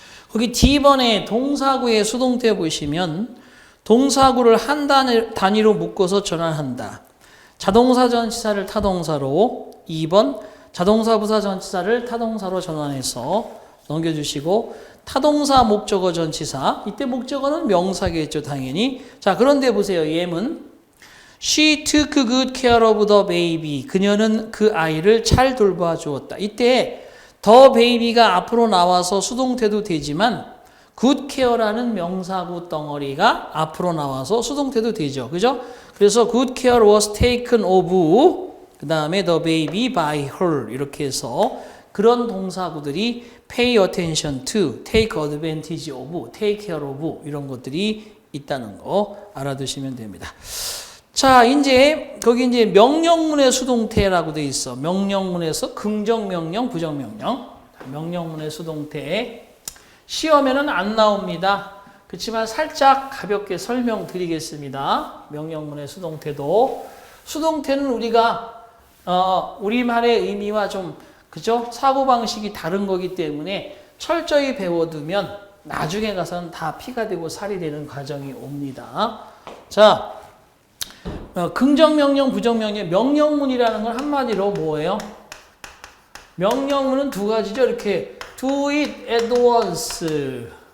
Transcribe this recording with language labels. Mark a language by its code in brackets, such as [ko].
[ko] 거기 D번에 동사구의 수동태 보시면 동사구를 한 단위로 묶어서 전환한다. 자동사 전치사를 타동사로 2번 자동사 부사 전치사를 타동사로 전환해서 넘겨주시고 타동사 목적어 전치사 이때 목적어는 명사겠죠 당연히. 자 그런데 보세요. 예문 [en] She took good care of the baby. [ko] 그녀는 그 아이를 잘 돌봐 주었다. 이때 the baby가 앞으로 나와서 수동태도 되지만 good care라는 명사구 덩어리가 앞으로 나와서 수동태도 되죠. 그죠? 그래서 [en] good care was taken of [ko] 그 다음에 the baby by her 이렇게 해서 그런 동사구들이 pay attention to, take advantage of, take care of 이런 것들이 있다는 거 알아두시면 됩니다. 자, 이제 거기 이제 명령문의 수동태라고 돼 있어. 명령문에서 긍정명령, 부정명령. 명령문의 수동태. 시험에는 안 나옵니다. 그렇지만 살짝 가볍게 설명드리겠습니다. 명령문의 수동태도. 수동태는 우리가 우리말의 의미와 좀 그죠? 사고방식이 다른 거기 때문에 철저히 배워두면 나중에 가서는 다 피가 되고 살이 되는 과정이 옵니다. 자, 긍정명령, 부정명령, 명령문이라는 건 한마디로 뭐예요? 명령문은 두 가지죠. 이렇게 [en] do it at once.